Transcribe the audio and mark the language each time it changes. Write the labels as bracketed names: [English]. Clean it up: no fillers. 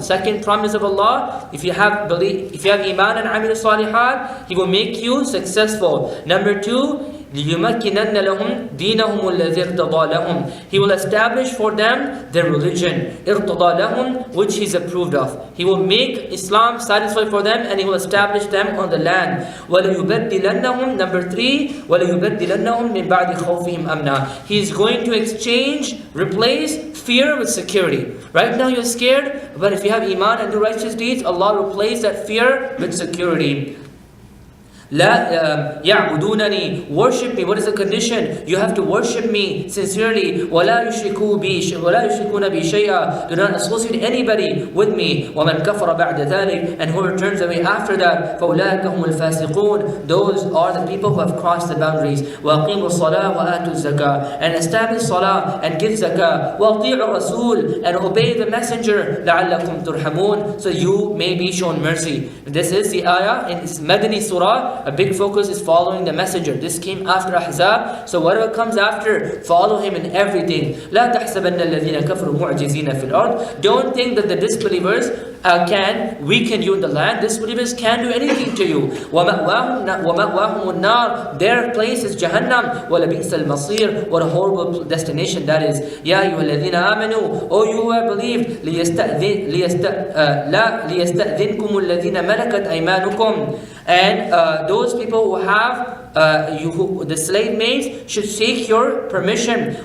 [English] Second promise of Allah, if you have iman and amil salihat, He will make you successful. Number two, [Arabic] لِيُمَكِّنَنَّ لَهُمْ دِينَهُمُ الَّذِي ارْتَضَى لَهُمْ. [English] He will establish for them their religion, [Arabic] ارْتَضَى لَهُمْ, [English] which He's approved of. He will make Islam satisfied for them, and He will establish them on the land. [Arabic] وَلَيُبَدِّلَنَّهُمْ, [English] number 3, [Arabic] وَلَيُبَدِّلَنَّهُمْ مِنْ بَعْدِ خَوْفِهِمْ أَمْنًا. [English] He is going to exchange, replace fear with security. Right now you're scared, but if you have iman and do righteous deeds, Allah will replace that fear with security. [Arabic] لا يعبدونني, [English] worship me. What is the condition? You have to worship me sincerely. [Arabic] ولا يشركون بي شيئا, [English] do not associate anybody with me. [Arabic] ومن كفر بعد ذلك, [English] and whoever turns away after that, [Arabic] فأولئك هم الفاسقون, [English] those are the people who have crossed the boundaries. [Arabic] وأقيموا الصلاة وآتوا الزكاة, [English] and establish salah and give zakah. [Arabic] وأطيعوا الرسول, [English] and obey the messenger. [Arabic] لعلكم ترحمون, [English] so you may be shown mercy. This is the ayah in Madani surah. A big focus is following the messenger. This came after Ahzab, so whatever comes after, follow him in everything. [Arabic] لا تحسبن الذين كفروا معجزين في الأرض. [English] Don't think that the disbelievers can weaken you in the land. Disbelievers can do anything to you. [Arabic] وَمَأْوَاهُمُ النَّارِ, [English] their place is Jahannam. [Arabic] وَلَبِئْسَ الْمَصِيرُ, [English] what a horrible destination that is. [Arabic] يَا أَيُّهَا الَّذِينَ آمَنُوا, [English] O you who have believed, [Arabic] لِيَسْتَأْذِنْكُمُ الَّذِينَ مَلَكَتْ أَيْمَانُكُمْ, [English] and those people who have the slave maids should seek your permission.